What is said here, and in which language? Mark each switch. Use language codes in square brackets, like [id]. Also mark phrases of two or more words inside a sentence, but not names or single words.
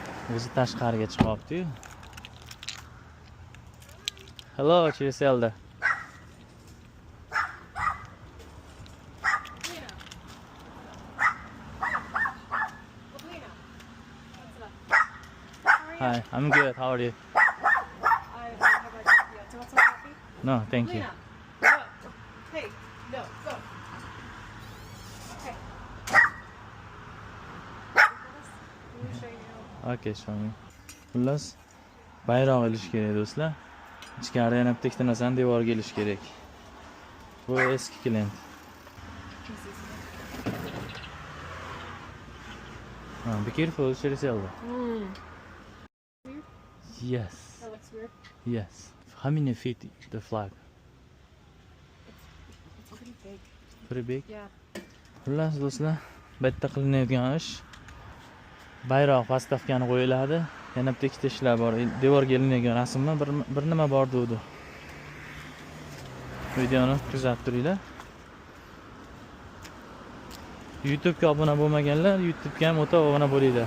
[uz] O'zi tashqariga chiqyapti-yu. [en] Hello, Chiselda. Hi, I'm good. How are you? No, thank you. Hey, no, go. Okay. Let me show you. Okay, show me. [uz] Xullas, bayroq ilish kerak do'stlar. Ichkarida yana bitta narsani devorga ilish kerak. Bu eski klient. [en] Be careful, Chiselda. Yes. That looks weird. Yes. How many feet the flag? It's pretty big. Pretty big. Yeah. [uz] Xullas do'stlar, bitta qilinadigan ish bayroq postavkani qo'yiladi. Yana bitta ikkita ishlar bor. Devorga ilinadigan rasmlar bir nima bor dedi. Videoni kuzatib turinglar. YouTube'ga obuna bo'lmaganlar, YouTube'ga ham o'ta obuna bo'linglar.